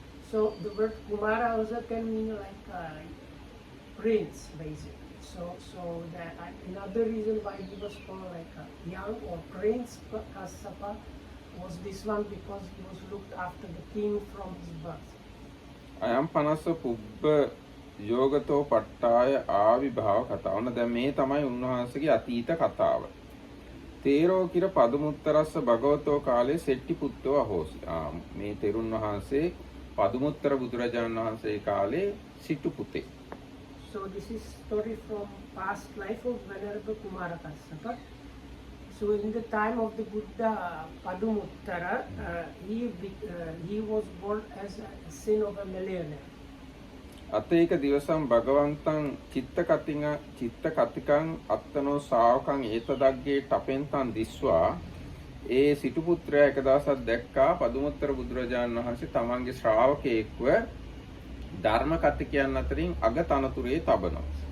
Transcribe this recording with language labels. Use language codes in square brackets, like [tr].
[en] So the word Kumara also can mean like prince basically. So that another reason why he was called like a young or prince Kassapa was this one, because he was looked after the king from his birth. [pi] අයම් 50 පුබ්බ යෝගතෝ පට්ටාය ආවිභාව කතාව. [si] ඔන්න දැන් මේ තමයි උන්වහන්සේගේ අතීත කතාව. [pi] තේරෝ කිර පදුමුත්තරස්ස භගවතෝ කාලේ සෙට්ටි පුත්තෝ අහෝසි. [si] මේ තෙරුන් වහන්සේ පදුමුත්තර බුදුරජාණන් වහන්සේ කාලේ සිටු පුතේ. [en] So this is story from past life of Venerable Kumara Kassapa. So in the time of the Buddha Padumuttara, he was born as a son of a millionaire. [pi] අතේක දිවසම් භගවන්තං චිත්ත කතිකං අත්තනෝ ශාවකං ඒතදග්ගේ ටපෙන්තං දිස්වා [si] ඒ සිටු පුත්‍රයා එක දවසක් දැක්කා පදුමුත්තර බුදුරජාණන් වහන්සේ තමන්ගේ ශ්‍රාවකයෙක්ව ධර්ම කතිකයන් අතරින් අග තනතුරේ තබනවා.